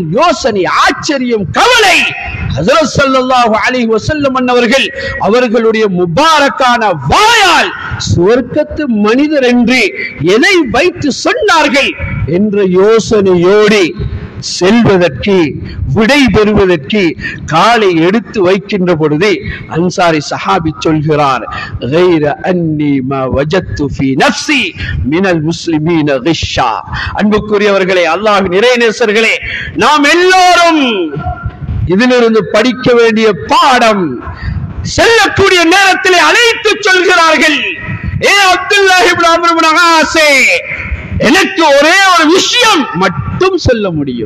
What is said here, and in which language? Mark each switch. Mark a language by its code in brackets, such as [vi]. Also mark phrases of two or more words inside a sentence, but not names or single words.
[ta] ஆனால் யோசனை, ஆச்சரியம், கவலை ஹஜ்ரத் [ar] صلى الله عليه وسلم [ta] அவர்கள் அவர்களுடைய முபாரக்கான வாயால் சுவர்க்கத்து மனிதர் என்று எதை வைத்து சொன்னார்கள் என்ற யோசனையோடு செல்வதற்கு விடை பெறுவதற்கு காலை எடுத்து வைக்கின்ற பொழுது அன்சாரி சஹாபி சொல்கிறார், [ar] غير أني ما وجدت في نفسي من المسلمين غشا. [ta] அன்புக்குரியவர்களே, அல்லாஹ்வின் இறைநேசர்களே, நாம் எல்லோரும் இதிலிருந்து படிக்க வேண்டிய பாடம். செல்லக்கூடிய நேரத்தில் அழைத்து சொல்கிறார்கள், ஏ அப்துல்லாஹ் இப்னு அம்ர் இப்னு ஆஸே, எனக்கு ஒரே ஒரு விஷயம் மட்டும் சொல்ல முடியும்.